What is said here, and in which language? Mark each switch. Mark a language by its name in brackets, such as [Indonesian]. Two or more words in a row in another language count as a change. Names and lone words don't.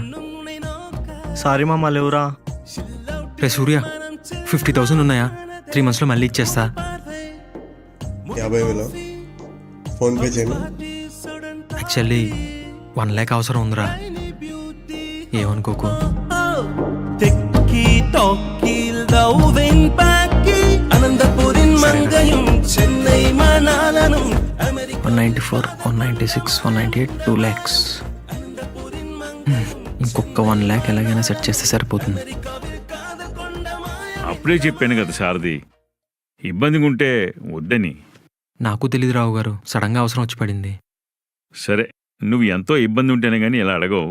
[Telugu] సారీ మామ, లేవురా. రే సూర్య, 50,000 ఉన్నాయా? 3 monthsలో మళ్ళీ ఇచ్చేస్తా. 50,000 ఫోన్పే చేయను. యాక్చువల్లీ 1 lakh అవసరం ఉందిరా, ఏమనుకోకు. தெக்கி டோக்கில் தௌவென் பாக்கி அனந்தபுரின் மங்கையும் சென்னை மணாலனும் [English] 194, 196, 198, 2 lakhs. [Telugu] ఇంకొక 1 lakh ఎలాగైనా సెట్ చేస్తే సరిపోతుంది. అప్పుడే చెప్పాను కదా సారథి, ఇబ్బందిగా ఉంటే వద్దని. నాకు తెలియదు రావు గారు, సడన్గా అవసరం వచ్చి పడింది. సరే, నువ్వు ఎంతో ఇబ్బంది ఉంటేనే కానీ ఇలా అడగవు.